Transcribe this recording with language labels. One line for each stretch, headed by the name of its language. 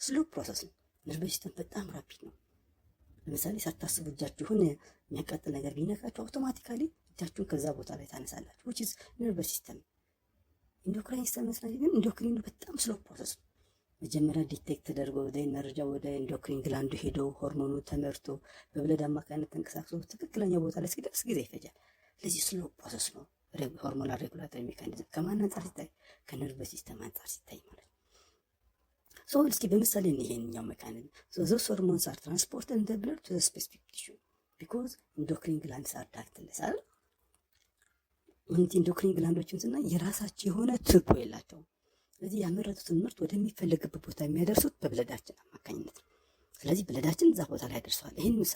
Amharic: ፕሮሰስ ነው። ነርቨስ ሲስተም በጣም ራፒድ ነው። ለምሳሌ ሳታስቡ እጃችሁ የሆነ የሚያቃጥል ነገር ቢነካችሁ አውቶማቲካሊ እጃችሁን ከዛ ቦታ ላይ ታነሳላችሁ። which is ነርቨስ ሲስተም። ኢንዶክራይን ሲስተም መስራት ግን ኢንዶክሪኑ በጣም ስሎ ፕሮሰስ ነው። መጀመሪያ ዲቴክት ተደርጎ መረጃ ወደ ኢንዶክሪን ግላንዱ ሄዶ ሆርሞኑ ተመርቶ በብለድ አማካኝነት ተንቀሳቅሶ ትክክለኛ ቦታ ላይ እስኪደርስ ጊዜ ይፈጃል። ስለዚህ ስሎ ፕሮሰስ ነው ሆርሞናል ሬጉላቶሪ ሜካኒዝም። ከማን አንጻር ሲታይ? ከነርቨስ ሲስተም አንጻር ሲታይ ማለት ነው። እስኪ በምሳሌ ይሄንኛው ሜካኒዝም
English: those hormones are transported in the blood to the specific tissue because endocrine glands are ductless አይደል?
Amharic: ኢንዶክሪን ግላንዶችን ስናይ የራሳቸው የሆነ ቱቦ የላቸውም። ስለዚህ ያመረቱትን ምርት ወደሚፈለግበት ቦታ የሚያደርሱት በብለዳችን አማካኝነት ነው። ስለዚህ ብለዳችን እዛ ቦታ ላይ ያደርሰዋል። ይህን